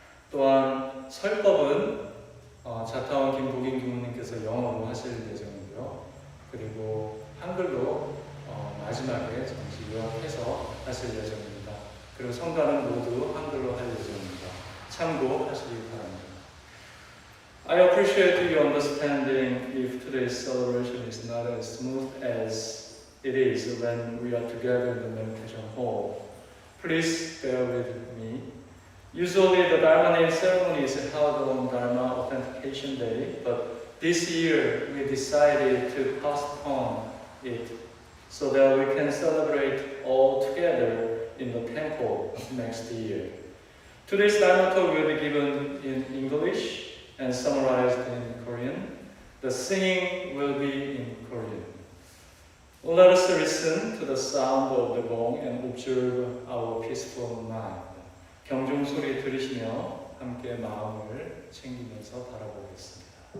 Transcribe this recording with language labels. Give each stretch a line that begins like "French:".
Korean: 또한 설법은 자타원 김복인 교우님께서 영어로 하실 예정이고요. 그리고 한글로 마지막에 잠시 요약해서 하실 예정입니다. 그리고 성가는 모두 한글로 할 예정입니다. 참고하시기 바랍니다.
English: I appreciate your understanding if today's celebration is not as smooth as it is when we are together in the meditation hall. Please bear with me. Usually the Dharma name ceremony is held on Dharma Authentication Day, but this year we decided to postpone it so that we can celebrate all together in the temple next year. Today's Dharma talk will be given in English and summarized in Korean. The singing will be in Korean. Let us listen to the sound of the gong and observe our peaceful mind.
Korean: 경종 소리 들으시며 함께 마음을 챙기면서 바라보겠습니다.